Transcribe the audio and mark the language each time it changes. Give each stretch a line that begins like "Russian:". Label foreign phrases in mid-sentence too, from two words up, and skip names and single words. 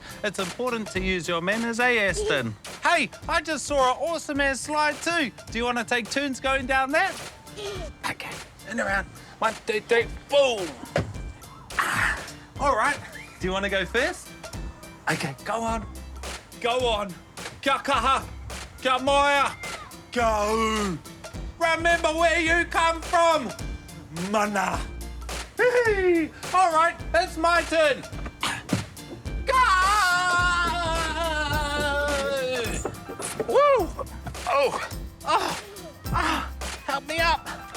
English: It's important to use your manners, eh, Aston? Hey, I just saw an awesome-ass slide too. Do you want to take turns going down that? Okay, and around. 1, 2, 3, boom! All right, do you want to go first? Okay, go on. Go on.
Māori: Kia kaha. Kia moia.
English: Go. Remember where you come from. Mana. Hey! All right, it's my turn. Go! Woo! Oh! Help me up.